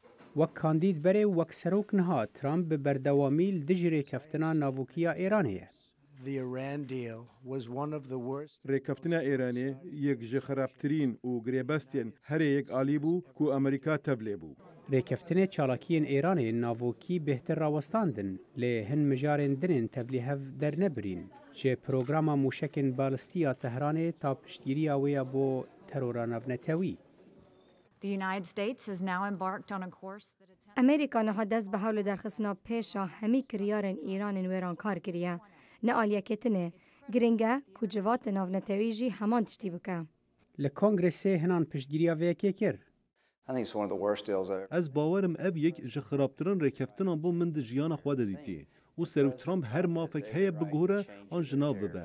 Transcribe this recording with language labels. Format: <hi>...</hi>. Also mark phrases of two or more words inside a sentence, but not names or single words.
<ku>وەک کاندید بەرێ وەک سەرۆک نها ترامپ بە بەردەوامی دژی ڕێکەفتنا ناووکیە ئێرانەیە. ڕێکەفتنە ئێرانێ یەک ji خراپترین û girêbestên herê yek alî bû ku Amerîka tevlê bû. ڕێکەفتنê çalakiyên Îranê navokî bêhtir rawestandin lê hin mijarên dinên tevlî hev dernebirîn ji programa mûşekên balîstîya Tehranê ta piştgiriya wê ya bo terora navnetewî. ئەمریکا نەها دەست بە هەوڵ دەرخستنا پێشە هەمی کریارên Îranên wêrankar kiriye. Ne aliyeketine giringe ku civatê navnetewî jî heman tiştî bike. Li Kongresê hinan piştgiriya vê yekê kir. Ez bawerim ev yek ji xirabtirin rêkeftinan bû min di jiyana xwe de dîtî û Serok Trump her mafek heye bigore an ji nav bibe.</ku>